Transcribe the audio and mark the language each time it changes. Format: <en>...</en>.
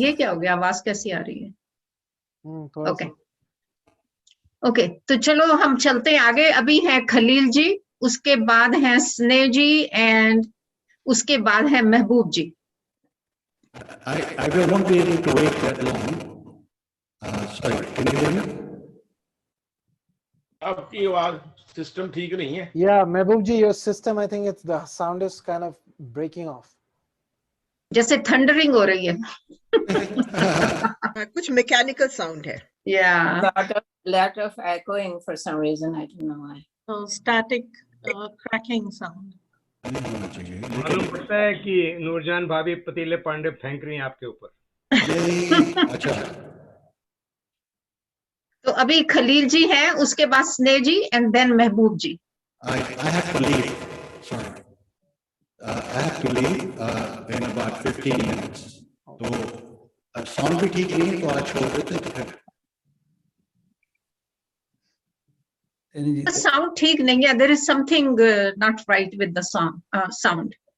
<hi>ये क्या हो गया, आवाज कैसी आ रही है? ओके, तो चलो हम चलते हैं आगे। अभी है खलील जी, उसके बाद है स्नेह जी, एंड उसके बाद है महबूब जी।</hi> <en>I won't be able to wait that long. Sorry, can you hear me?</en> <hi>आपकी आवाज सिस्टम ठीक नहीं है।</hi> <en>Yeah, Mehboob ji, your system, I think it's the sound is kind of breaking off.</en> <hi>जैसे थंडरिंग हो रही है। कुछ मैकेनिकल साउंड है।</hi> <en>Yeah. Lot of echoing for some reason, I don't know why. Static cracking sound.</en> <hi>मालूम पड़ता है कि नूरजान भाभी पतीले पांडे फेंक रही हैं आपके ऊपर। अच्छा। तो अभी खलील जी हैं, उसके बाद स्नेह जी, and then Mehboob ji.</hi> <en>I have to leave. Sorry. I have to leave in about 15 minutes.</en> <hi>तो साउंड भी ठीक नहीं है तो आज छोड़ देते तो फिर। साउंड ठीक नहीं है,</hi> <en>There is something not right with the sound.</en>